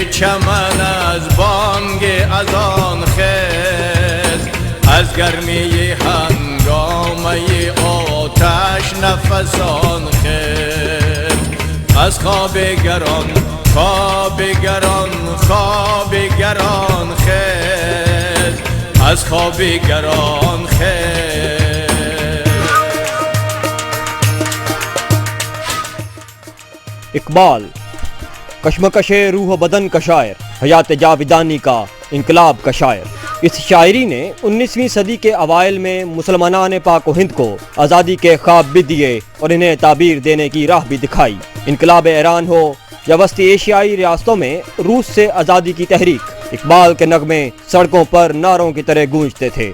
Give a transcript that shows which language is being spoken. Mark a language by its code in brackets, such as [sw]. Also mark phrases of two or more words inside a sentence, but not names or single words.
[fa] چمن از بانگ اذان خیز از گرمی هنگامه آتش نفسان خیز از خواب گران خواب گران خواب گران خیز از خواب گران خیز. [ur] اقبال کشمکش روح و بدن کا شاعر، حیات جاویدانی کا انقلاب کا شاعر. اس شاعری نے 19ویں صدی کے اوائل میں مسلمانان پاک و ہند کو آزادی کے خواب بھی دیے اور انہیں تعبیر دینے کی راہ بھی دکھائی. انقلاب ایران ہو یا وسطی ایشیائی ریاستوں میں روس سے آزادی کی تحریک، اقبال کے نغمے سڑکوں پر نعروں کی طرح گونجتے تھے.